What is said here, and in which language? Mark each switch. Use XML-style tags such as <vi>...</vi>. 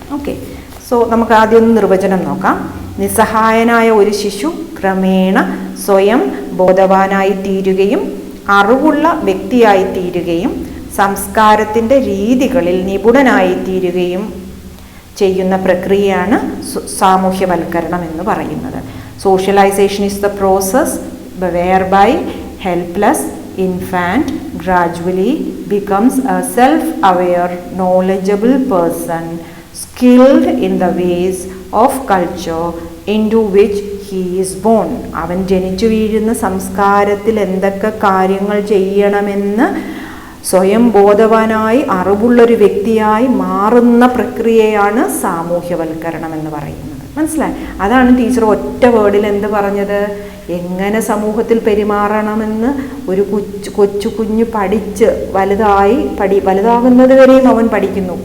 <ml>Okay, so നമുക്ക് ആദ്യം ഒന്ന് നിർവചനം നോക്കാം. നിസ്സഹായനായ ഒരു ശിശു ക്രമേണ സ്വയം ബോധവാനായി തീരുകയും അറിവുള്ള വ്യക്തിയായി തീരുകയും സംസ്കാരത്തിൻ്റെ രീതികളിൽ നിപുണനായി തീരുകയും ചെയ്യുന്ന പ്രക്രിയയാണ് സാമൂഹ്യവൽക്കരണം എന്ന് പറയുന്നത്.</ml> <en>Socialization is the process whereby helpless infant gradually becomes a self-aware, knowledgeable person skilled in the ways of culture into which he is born.</en> <ml>അവൻ ജനിച്ചു വീഴുന്ന സംസ്കാരത്തിൽ എന്തൊക്കെ കാര്യങ്ങൾ ചെയ്യണമെന്ന് സ്വയം ബോധവാനായി അറിവുള്ളൊരു വ്യക്തിയായി മാറുന്ന പ്രക്രിയയാണ് സാമൂഹ്യവൽക്കരണം എന്ന് പറയുന്നത്. മനസ്സിലായി? അതാണ് ടീച്ചർ ഒറ്റ വേർഡിൽ എന്ത് പറഞ്ഞത്? എങ്ങനെ സമൂഹത്തിൽ പെരുമാറണമെന്ന് ഒരു കൊച്ചു കുഞ്ഞ് പഠിച്ച് വലുതാകുന്നത് വരെയും അവൻ പഠിക്കുന്നു.</ml>